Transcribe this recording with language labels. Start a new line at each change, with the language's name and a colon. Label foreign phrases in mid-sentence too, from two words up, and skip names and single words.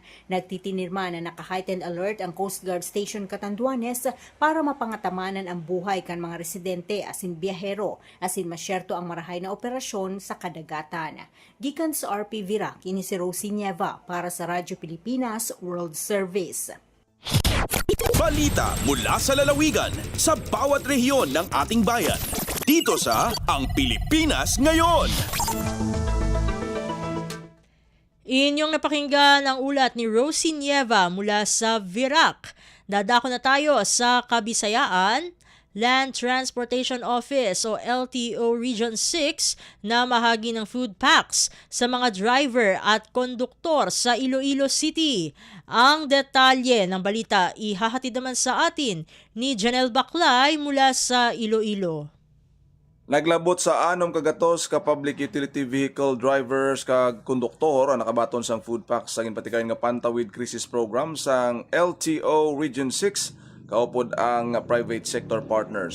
Bikol: Nagtitinirma na naka-
English: heightened alert
Bikol: ang Coast Guard Station Catanduanes para mapangatamanan ang buhay kan mga residente asin biyahero asin masyerto ang marahay na operasyon sa kadagatan. Gikan sa RP Virac, ini si Rosie Nieva para sa Radyo Pilipinas World Service.
Filipino: Balita mula sa lalawigan sa bawat rehiyon ng ating bayan. Dito sa Ang Pilipinas Ngayon. Inyong napakinggan ang ulat ni Rosie Nieva mula sa Virac. Dadako na tayo sa Kabisayaan. Land Transportation Office o LTO Region 6 na mahagi ng
English: food packs
Filipino: sa mga driver at konduktor sa Iloilo City. Ang detalye ng balita ihahatid naman sa atin ni Janelle Baclay mula sa Iloilo.
Hiligaynon: Naglabot sa 6 kagatos ka
English: public utility vehicle drivers
Hiligaynon: kag konduktor ang nakabaton sang
English: food packs
Hiligaynon: sa ginpatikayan nga Pantawid Crisis Program sang LTO Region 6 kaupod ang
English: private sector partners.